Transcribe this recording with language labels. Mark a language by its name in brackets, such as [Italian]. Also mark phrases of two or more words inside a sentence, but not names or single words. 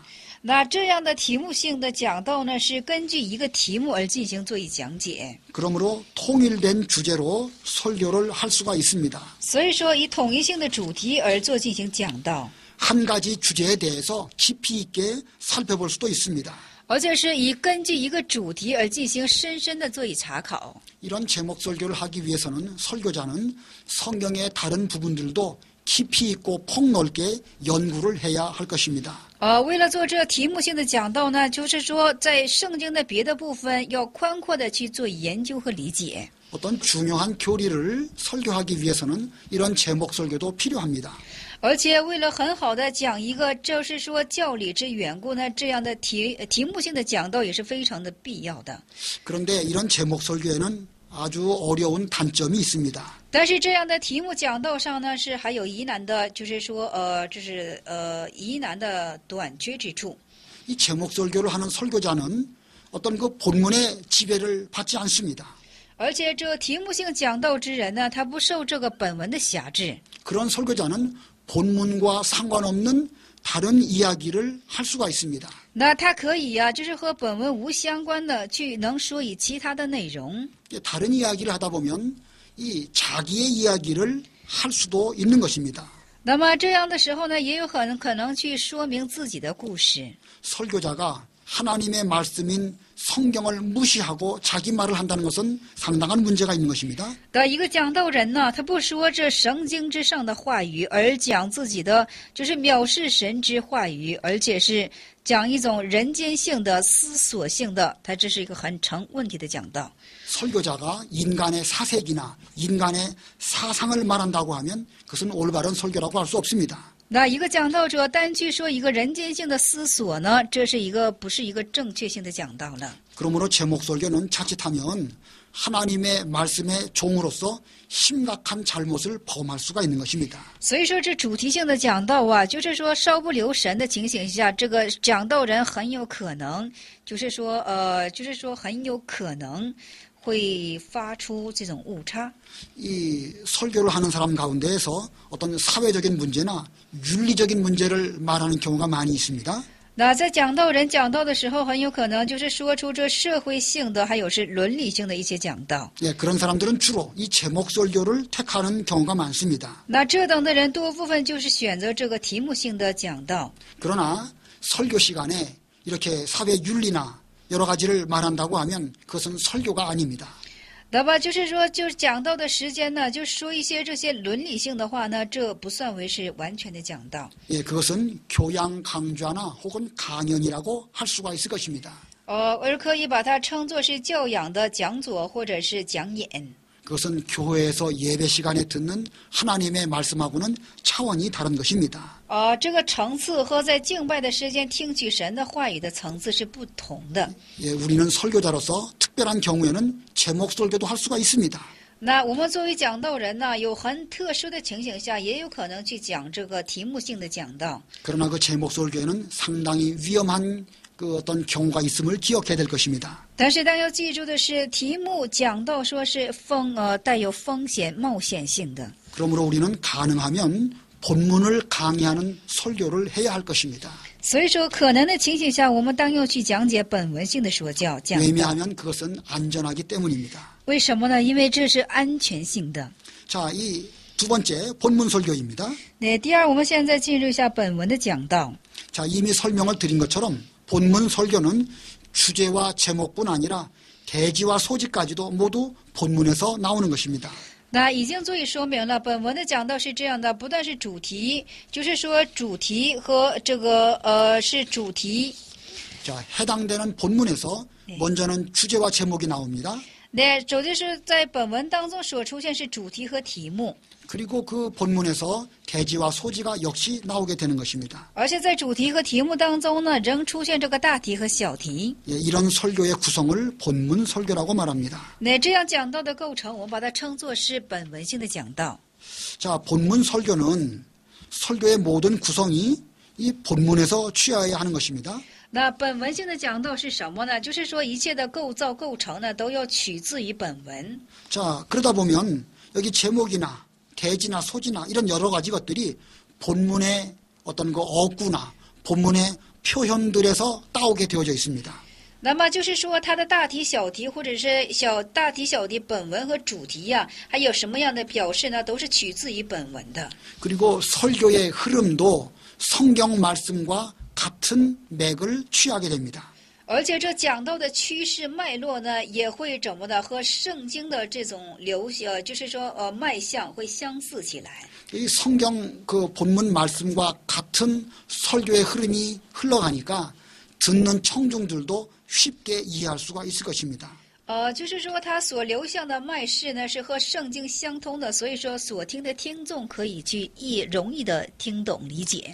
[Chinese] 那这样的题目性的讲道呢，是根据一个题目而进行做以讲解。 [Korean] 그러므로 통일된 주제로 설교를 할 수가 있습니다. [Chinese] 所以说，以统一性的主题而做进行讲道， [Korean] 한 가지 주제에 대해서 깊이 있게 살펴볼 수도 있습니다. [Chinese] 而且是以根据一个主题而进行深深的做以查考。 [Korean] 이런 제목 설교를 하기 위해서는 설교자는 성경의 다른 부분들도 깊이 있고 폭넓게 연구를 해야 할 것입니다. [Chinese] 为了做这题目性的讲道呢，就是说在圣经的别的部分要宽阔的去做研究和理解。 [Korean] 어떤 중요한 교리를 설교하기 위해서는 이런 제목 설교도 필요합니다. [Chinese] 而且为了很好的讲一个就是说教理之缘故呢，这样的题目性的讲道也是非常的必要的。 [Korean] 그런데 이런 제목 설교에는 아주 어려운 단점이 있습니다. [Chinese] 但是这样的题目讲道上呢，是还有疑难的，就是说疑难的短缺之处。 [Korean] 이 제목 설교를 하는 설교자는 어떤 그 본문의 지배를 받지 않습니다. [Chinese] 而且这题目性讲道之人呢，他不受这个本文的辖制。 [Korean] 그런 설교자는 본문과 상관없는 다른 이야기를 할 수가 있습니다. [Chinese] 那他可以呀、就是和本文无相关的去能说以其他的内容。 [Korean] 다른 이야기를 하다 보면 이 자기의 이야기를 할 수도 있는 것입니다. [Chinese] 那么这样的时候呢，也有可能去说明自己的故事。 [Korean] 설교자가 하나님의 말씀인 성경을 무시하고 자기 말을 한다는 것은 상당한 문제가 있는 것입니다. [Chinese] 的一个讲道人呢，他不说这圣经之上的话语，而讲自己的就是藐视神之话语，而且是讲一种人间性的思索性的，他这是一个很成问题的讲道。 [Korean] 설교자가 인간의 사색이나 인간의 사상을 말한다고 하면 그것은 올바른 설교라고 할 수 없습니다. [Chinese] 那一个讲道者单去说一个人间性的思索呢，这是一个不是一个正确性的讲道了。 [Korean] 그러므로 제목설교는 자칫하면 하나님의 말씀의 종으로서 심각한 잘못을 범할 수가 있는 것입니다. [Chinese] 所以说，这主题性的讲道啊，就是说稍不留神的情形下，这个讲道人很有可能，就是说很有可能会发出这种误差。 [Korean] 이 설교를 하는 사람 가운데에서 어떤 사회적인 문제나 윤리적인 문제를 말하는 경우가 많이 있습니다. [Chinese] 那在讲道人讲道的时候，很有可能就是说出这社会性的，还有是伦理性的一些讲道。 [Korean] 예, 그런 사람들은 주로 이 제목 설교를 택하는 경우가 많습니다. [Chinese] 那这等的人多部分就是选择这个题目性的讲道。 [Korean] 그러나 설교 시간에 이렇게 사회 윤리나 여러 가지를 말한다고 하면 그것은 설교가 아닙니다. [Chinese] 那么就是说，就是讲道的时间呢，就说一些这些伦理性的话呢，这不算为是完全的讲道。 [Korean] 예, 그것은 교양 강좌나 혹은 강연이라고 할 수가 있을 것입니다. [Chinese] 而可以把它称作是教养的讲座或者是讲演。 [Korean] 그것은 교회에서 예배 시간에 듣는 하나님의 말씀하고는 차원이 다른 것입니다. [Chinese] 这个层次和在敬拜的时间听取神的话语的层次是不同的。 [Korean] 예, 우리는 설교자로서 특별한 경우에는 제목 설교도 할 수가 있습니다. [Chinese] 那我们作为讲道人呢，有很特殊的情形下，也有可能去讲这个题目性的讲道。 [Korean] 그러나 그 제목 설교에는 상당히 위험한 그 어떤 경우가 있음을 기억해야 될 것입니다. [Chinese] 但是，但要记住的是，题目讲到说是带有风险、冒险性的。 [Korean] 그러므로 우리는 가능하면 본문을 강의하는 설교를 해야 할 것입니다. [Chinese] 所以说，可能的情形下，我们当要去讲解本文性的说教讲道。 [Korean] 왜냐하면 그것은 안전하기 때문입니다. [Chinese] 为什么呢？因为这是安全性的。 [Korean] 자, 이 두 번째 본문 설교입니다. [Chinese] 那第二，我们现在进入一下本文的讲道。 [Korean] 자, 이미 설명을 드린 것처럼 본문 설교는 주제와 제목뿐 아니라 대지와 소지까지도 모두 본문에서 나오는 것입니다. [Chinese] 那已经足以说明了，本文的讲道是这样的，不但是主题，就是说主题和这个是主题。 [Korean] 자, 해당되는 본문에서 먼저는 주제와 제목이 나옵니다. [Chinese] 那首先是在本文当中所出现是主题和题目， [Korean] 그리고 그 본문에서 대지와 소지가 역시 나오게 되는 것입니다. [Chinese] 而且在主题和题目当中呢，仍出现这个大题和小题。 [Korean] 예, 이런 설교의 구성을 본문 설교라고 말합니다. [Chinese] 那这样讲道的构成，我们把它称作是本文性的讲道。 [Korean] 자, 본문 설교는 설교의 모든 구성이 이 본문에서 취하여야 하는 것입니다. [Chinese] 那本文性的讲道是什么呢？就是说一切的构造构成呢，都要取自于本文。 [Korean] 자, 그러다 보면 여기 제목이나 대지나 소지나 이런 여러 가지 것들이 본문의 어떤 그 어구나 본문의 표현들에서 따오게 되어져 있습니다. [Chinese] 那么就是说，它的大题、小题，或者是大题、小题，本文和主题呀、还有什么样的表示呢？都是取自于本文的。 [Korean] 그리고 설교의 흐름도 성경 말씀과 같은 맥을 취하게 됩니다. [Chinese] 而且这讲到的趋势脉络呢，也会怎么的和圣经的这种就是说脉象会相似起来。 [Korean] 이 성경 그 본문 말씀과 같은 설교의 흐름이 흘러가니까 듣는 청중들도 쉽게 이해할 수가 있을 것입니다. [Chinese] 就是说它所流向的脉势呢是和圣经相通的，所以说所听的听众可以去容易的听懂理解。